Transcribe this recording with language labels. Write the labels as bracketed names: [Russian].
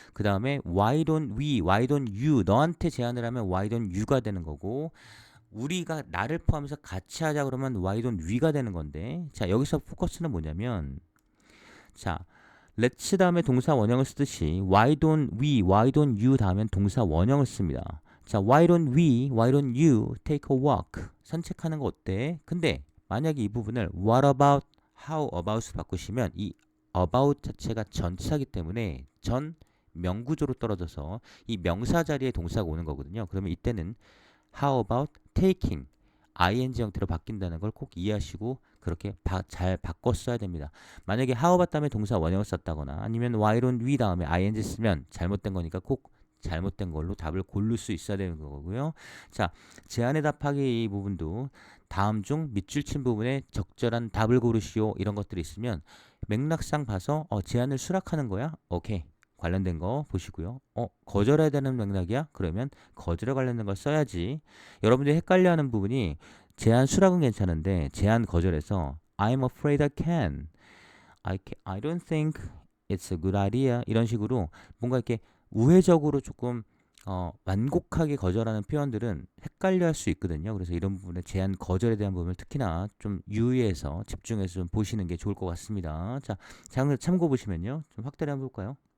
[Korean] 그 다음에 [English] why don't we, why don't you, [Korean] 너한테 제안을 하면 why don't you가 되는 거고, 우리가 나를 포함해서 같이 하자 그러면 why don't we가 되는 건데, 자, 여기서 포커스는 뭐냐면, 자, let's 다음에 동사 원형을 쓰듯이 why don't we, why don't you 다음엔 동사 원형을 씁니다. 자, [English] why don't we, why don't you take a walk? [Korean] 산책하는 거 어때? 근데 만약에 이 부분을 [English] what about, how about [Korean] 으로 바꾸시면 이 about 자체가 전치사기 때문에 전 명구조로 떨어져서 이 명사 자리에 동사가 오는 거거든요. 그러면 이때는 [English] how about taking [Korean] ing 형태로 바뀐다는 걸 꼭 이해하시고 그렇게 잘 바꿔 써야 됩니다. 만약에 how about 다음에 동사 원형을 썼다거나 아니면 [English] why don't we [Korean] 다음에 ing 쓰면 잘못된 거니까 꼭 잘못된 걸로 답을 고를 수 있어야 되는 거고요. 자, 제안의 답하기 이 부분도 다음 중 밑줄 친 부분에 적절한 답을 고르시오 이런 것들이 있으면 맥락상 봐서 제안을 수락하는 거야? 오케이. 관련된 거 보시고요. 거절해야 되는 맥락이야? 그러면 거절에 관련된 걸 써야지. 여러분들이 헷갈려하는 부분이 제안 수락은 괜찮은데 제안 거절해서 [English] I'm afraid I can. I don't think it's a good idea. [Korean] 이런 식으로 뭔가 이렇게 우회적으로 조금 완곡하게 거절하는 표현들은 헷갈려 할 수 있거든요. 그래서 이런 부분에 제한 거절에 대한 부분을 특히나 좀 유의해서 집중해서 좀 보시는 게 좋을 것 같습니다. 자, 참고 보시면요. 좀 확대를 한번 볼까요?